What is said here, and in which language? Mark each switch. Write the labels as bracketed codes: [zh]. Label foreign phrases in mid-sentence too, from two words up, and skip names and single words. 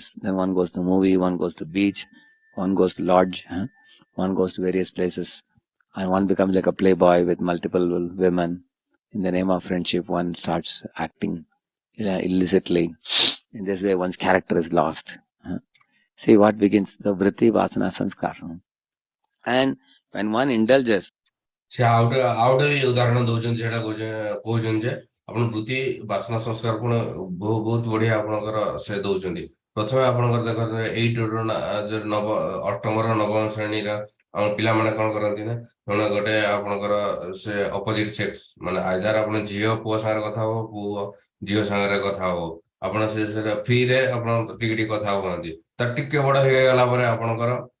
[en] Then one goes to movie, one goes to beach, one goes to lodge, one goes to various places, and one becomes like a playboy with multiple women. In the name of friendship, one starts acting illicitly. In this way, one's character is lost. See what begins the vritti, vasana, sanskar. And when one indulges, [or] ସେ ଆଉ ଗୋଟେ ଉଦାହରଣ ଦଉଛନ୍ତି ସେଟା କହୁଛନ୍ତି ଯେ ଆପଣ ବୃତ୍ତି ବାସନା ସଂସ୍କାର କଣ ବହୁତ ବଢିଆ ଆପଣଙ୍କର ସେ ଦଉଛନ୍ତି ପ୍ରଥମେ ଆପଣଙ୍କର ଦେଖ ଅଷ୍ଟମର ନବମ ଶ୍ରେଣୀର ପିଲାମାନେ କଣ କରନ୍ତି ନା ସେମାନେ ଗୋଟେ ଆପଣଙ୍କର ସେ [en] opposite sex [or] ମାନେ ଆଇଦର ଆପଣ ଝିଅ ପୁଅ ସାଙ୍ଗରେ କଥା ହବ ପୁଅ ଝିଅ ସାଙ୍ଗରେ କଥା ହବ ଆପଣ ସେଟା ଫ୍ରିରେ ଆପଣ ଟିକେ ଟିକେ କଥା ହୁଅନ୍ତି ତାର ଟିକେ ବଡ ହେଇଗଲା ପରେ ଆପଣଙ୍କର